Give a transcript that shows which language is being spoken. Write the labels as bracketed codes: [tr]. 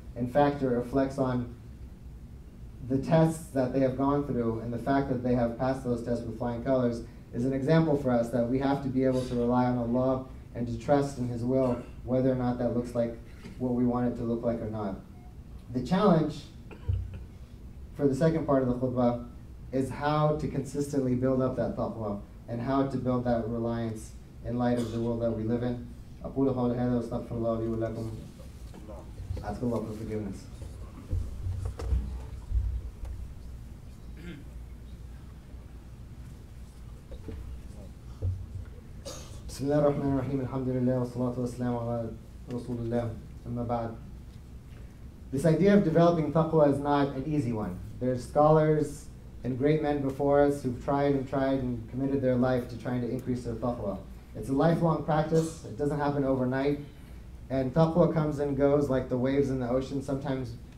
[en] In fact, it reflects on the tests that they have gone through, and the fact that they have passed those tests with flying colors is an example for us that we have to be able to rely on Allah and to trust in His will, whether or not that looks like what we want it to look like or not. The challenge for the second part of the khutbah is how to consistently build up that taqwa and how to build that reliance in light of the world that we live in. [ar] أقول قولي هذا وأستغفر الله لي ولكم. [en] Ask Allah for forgiveness. [ar] بسم الله الرحمن الرحيم الحمد لله والصلاة والسلام على رسول الله أما بعد. [en] This idea of developing taqwa is not an easy one. There's scholars and great men before us who've tried and committed their life to trying to increase their taqwa. It's a lifelong practice. It doesn't happen overnight. And taqwa comes and goes like the waves in the ocean. Sometimes